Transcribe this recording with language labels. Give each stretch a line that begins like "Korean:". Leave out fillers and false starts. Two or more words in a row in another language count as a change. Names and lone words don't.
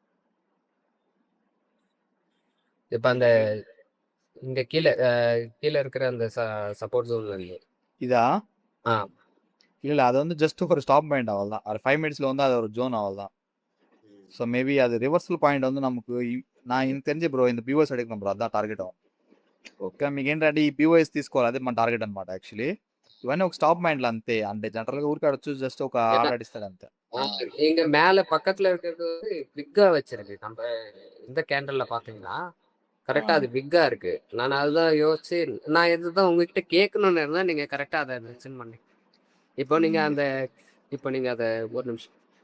Tamil: இப்ப அந்த இங்க கீழே இருக்கிற அந்த
English: support zone
Tamil: இல்லையே இதா ஆ இல்ல அது வந்து ஜஸ்ட் ஒரு
English: stop point
Tamil: அவ்வளவுதான். அது 5 மினிட்ஸ்ல வந்து அது ஒரு ஜோன் அவ்வளவுதான். ஸோ மேபி அது
English: reversal point
Tamil: வந்து நமக்கு நான் எனக்கு தெரிஞ்சு ப்ரோ இந்த பியூஎஸ் எடுக்கணும் ப்ரோ,
Telugu: అதான் టార్గెట్. ఓకే మీకు ఏంటంటే ఈ పిఓఎస్ తీసుకోవాలి, అదే మన టార్గెట్ అనమాట. యాక్చువల్లీ ఇవన్నీ ఒక స్టాప్ మైండ్లో అంతే. అంటే జనరల్గా ఊరికి ఆడొచ్చు, జస్ట్ ఒక ఆర్డర్ అడిస్తాడు అంతే.
Tamil: இங்க மேல பக்கத்துல இருக்கிறது வந்து பிக்கா வச்சிருக்கு. நம்ம இந்த கேண்டல்ல பாத்தீங்கன்னா கரெக்டா அது பிக்கா இருக்கு. நான் அதுதான் யோசிச்சு, நான் இதுதான் உங்ககிட்ட கேட்கணும்னு இருந்தா நீங்க கரெக்டா அதை மென்ஷன் பண்ணி. இப்போ நீங்க அதை ஒரு நிமிஷம்.